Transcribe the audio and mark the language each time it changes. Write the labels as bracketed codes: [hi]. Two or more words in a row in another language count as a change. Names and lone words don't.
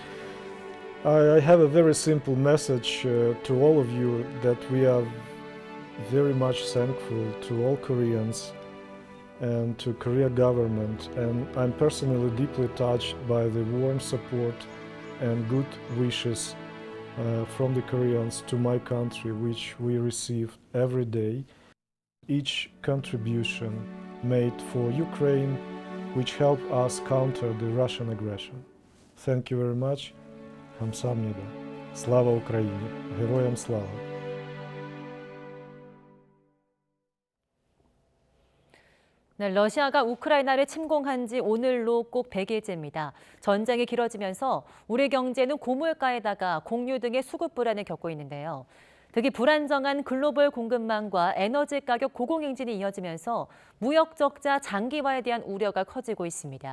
[en] I have a very simple message to all of you, that we are very much thankful to all Koreans and to Korea government, and I'm personally deeply touched by the warm support and good wishes from the Koreans to my country, which we receive every day. Each contribution made for Ukraine, which help us counter the Russian aggression. Thank you very much. [ko] 감사합니다. [uk] Слава Україні! Героям слава! [ko] 네, 러시아가 우크라이나를 침공한 지 오늘로 꼭 100일째입니다. 전쟁이 길어지면서 우리 경제는 고물가에다가 공유 등의 수급 불안을 겪고 있는데요. 특히 불안정한 글로벌 공급망과 에너지 가격 고공행진이 이어지면서 무역 적자 장기화에 대한 우려가 커지고 있습니다.